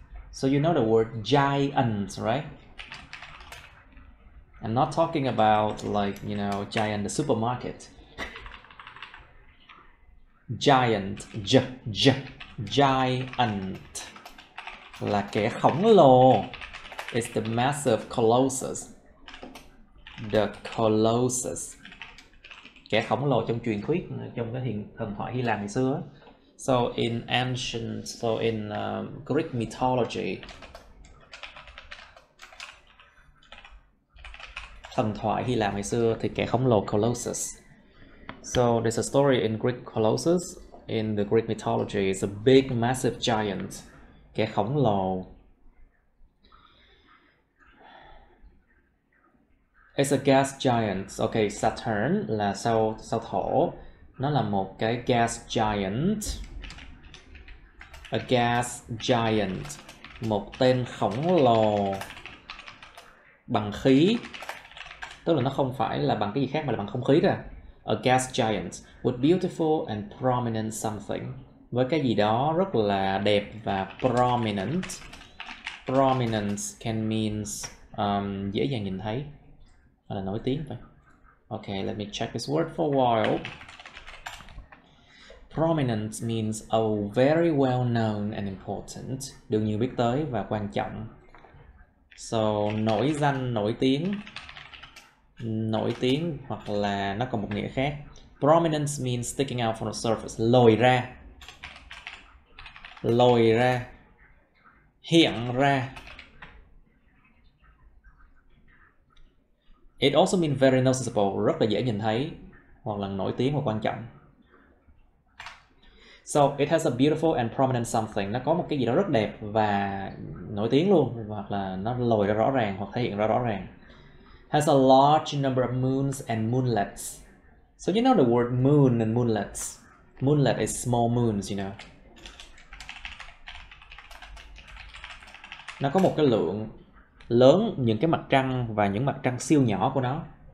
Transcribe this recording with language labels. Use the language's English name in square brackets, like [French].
[English] So you know the word giant, right? I'm not talking about like, you know, giant the supermarket. [Vietnamese] Giant, giant là kẻ khổng lồ. [English] It's the massive colossus. The colossus. [Vietnamese] Kẻ khổng lồ trong truyền thuyết, trong cái thần thoại Hy Lạp ngày xưa. [English] So in Greek mythology, [Vietnamese] thần thoại Hy Lạp ngày xưa thì kẻ khổng lồ colossus. [English] So there's a story in Greek colossus. In the Greek mythology, it's a big massive giant. [Vietnamese] Kẻ khổng lồ. [English] It's a gas giant. Okay, Saturn [Vietnamese] là sao Thổ. Nó là một cái gas giant. [English] A gas giant. [Vietnamese] Một tên khổng lồ bằng khí. Tức là nó không phải là bằng cái gì khác mà là bằng không khí ra. [English] A gas giant with beautiful and prominent something. [Vietnamese] Với cái gì đó rất là đẹp và prominent. [English] Prominence can means [Vietnamese] dễ dàng nhìn thấy. Hay là nổi tiếng vậy. [English] Okay, let me check this word for a while. Prominent means a very well known and important. [Vietnamese] Được nhiều biết tới và quan trọng. So nổi danh, nổi tiếng hoặc là nó còn một nghĩa khác. [English] Prominence means sticking out from the surface. [Vietnamese] Lồi ra. Hiện ra. [English] It also means very noticeable, [Vietnamese] rất là dễ nhìn thấy hoặc là nổi tiếng và quan trọng. [English] So it has a beautiful and prominent something. [Vietnamese] Nó có một cái gì đó rất đẹp và nổi tiếng luôn, hoặc là nó lồi ra rõ ràng hoặc thể hiện ra rõ ràng. [English] Has a large number of moons and moonlets. So you know the word moon and moonlets. Moonlet is small moons, you know. [Vietnamese] Nó có một cái lượng lớn những cái mặt trăng và những mặt trăng siêu nhỏ của nó.